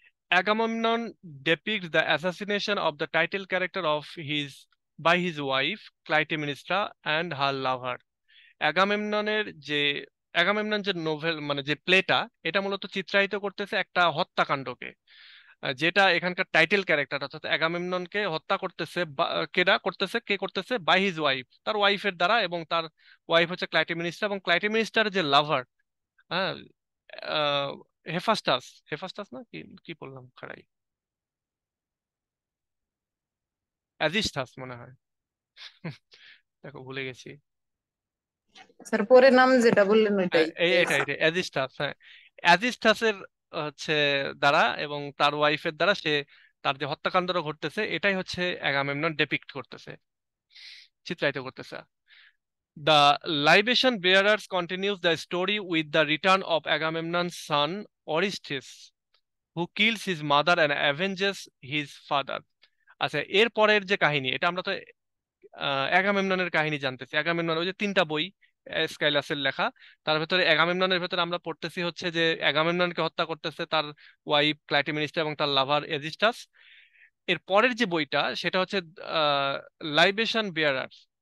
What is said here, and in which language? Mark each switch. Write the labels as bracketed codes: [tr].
[en] Agamemnon depicts the assassination of the title character of his by his wife Clytemnestra and her lover। [bn] অ্যাগামেমননের যে Agamemnon যে novel, মানে যে প্লেটা, এটা মূলত চিত্রায়িত করতেছে একটা হত্যাকাণ্ডকে, যেটা এখানকার টাইটেল ক্যারেক্টার অর্থাৎ অ্যাগামেমননকে হত্যা করতেছে, কে করতেছে? [en] by his wife, [bn] তার ওয়াইফের দ্বারা, এবং তার ওয়াইফ হচ্ছে ক্লাইটেমিনিস্টা, এবং ক্লাইটেমিনিস্টার যে লাভার, হ্যাঁ, আহ, হেফাস্টাস, হেফাস্টাস না কি, কি বললাম খারাই, অ্যাজিস্টাস মনে হয়। দেখো ভুলে গেছি। স্যার পরে নাম যেটা বললেন ওইটাই। এটা অ্যাজিস্টাস, হ্যাঁ, অ্যাজিস্টাসের হচ্ছে দ্বারা এবং তার ওয়াইফের দ্বারা সে, তার যে হত্যাকাণ্ডটা ঘটতেছে এটাই হচ্ছে অ্যাগামেমনন ডেপিক্ট করতেছে, চিত্রায়িত করতেছে। [en] The libation bearers continues the story with the return of Agamemnon's son Orestes, who kills his mother and avenges his father. [bn] আচ্ছা, এর পরের যে কাহিনী, এটা আমরা তো অ্যাগামেমননের কাহিনী জানতেছি। অ্যাগামেমনন ওই যে 3টা বই স্কাইলাসের লেখা, তার ভেতরে অ্যাগামেমননের ভেতরে আমরা পড়তেছি হচ্ছে যে অ্যাগামেমননকে হত্যা করতেছে তার ওয়াইফ ক্লাইটেমিনিস্টা এবং তার লাভার এজিস্টাস। এর পরের যে বইটা সেটা হচ্ছে লাইবেশন বিয়ারার্স।